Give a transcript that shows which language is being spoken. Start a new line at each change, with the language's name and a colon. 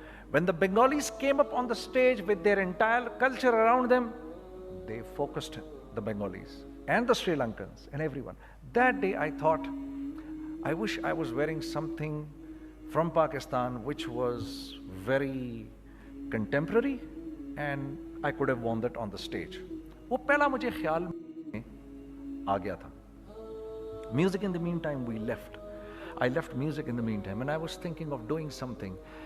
English: When the Bengalis came up on the stage with their entire culture around them, they focused the Bengalis and the Sri Lankans and everyone. That day I thought, I wish I was wearing something from Pakistan which was very contemporary and I could have worn that on the stage.
Urdu: وہ پہلا مجھے خیال میں آ گیا تھا.
English: Music in the meantime we left. I left music in the meantime and I was thinking of doing something.